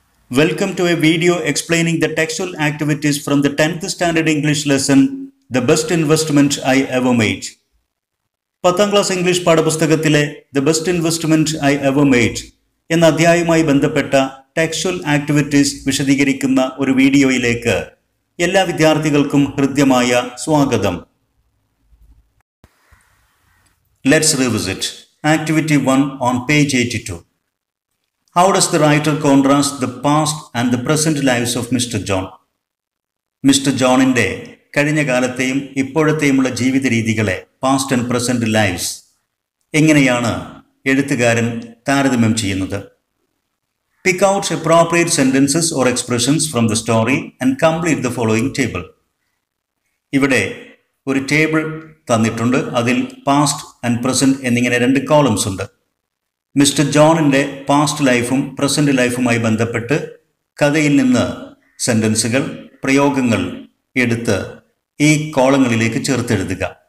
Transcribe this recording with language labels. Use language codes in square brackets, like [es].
[en] Welcome to a video explaining the textual activities from the 10th standard English lesson, The Best Investment I Ever Made. [ml] 10th class English പാഠപുസ്തകത്തിലെ The Best Investment I Ever Made എന്ന അധ്യായവുമായി ബന്ധപ്പെട്ട textual activities വിശദീകരിക്കുന്ന ഒരു വീഡിയോയിലേക്ക് എല്ലാ വിദ്യാർത്ഥികൾക്കും ഹൃദ്യമായ സ്വാഗതം. [en] Let's revisit Activity 1 on page 82. How does the writer contrast the past and the present lives of Mr. John? Mr. [ml] Johnന്റെ കഴിഞ്ഞ കാലത്തെയും ഇപ്പോഴത്തെയുമുള്ള ജീവിത രീതികളെ [en] past and present lives [ml] എങ്ങനെയാണ് എഴുത്തുകാരൻ താരതമ്യം ചെയ്യുന്നത്? [en] Pick out appropriate sentences or expressions from the story and complete the following table. [ml] ഇവിടെ ഒരു table തന്നിട്ടുണ്ട്. അതിൽ പാസ്റ്റ് ആൻഡ് പ്രസന്റ് എന്നിങ്ങനെ രണ്ട് കോളംസ് ഉണ്ട്. മിസ്റ്റർ ജോണിൻ്റെ പാസ്റ്റ് ലൈഫും പ്രസന്റ് ലൈഫുമായി ബന്ധപ്പെട്ട് കഥയിൽ നിന്ന് സെൻറ്റൻസുകൾ, പ്രയോഗങ്ങൾ എടുത്ത് ഈ കോളങ്ങളിലേക്ക് ചേർത്തെഴുതുക.